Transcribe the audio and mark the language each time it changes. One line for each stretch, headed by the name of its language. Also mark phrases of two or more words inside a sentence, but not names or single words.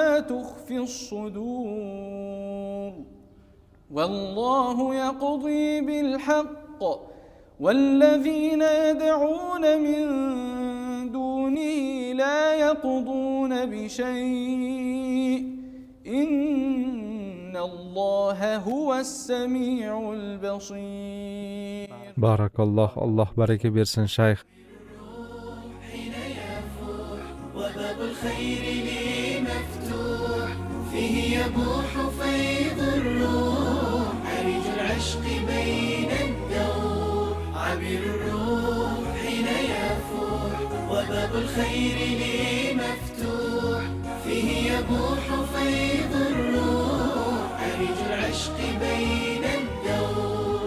Arabic: تخفي الصدور والله يقضي بالحق والذين يدعون من دونه لا يقضون بشيء إن الله هو السميع البصير.
Uzbek: Barakalloh, Alloh baraka bersin shayx.
Arabic: الخير لي مفتوح، فيه يبوح فيض الروح، عرج العشق بين الدور، عبر الروح حين يفوح، وباب الخير لي مفتوح، فيه يبوح فيض الروح، عرج العشق بين الدور.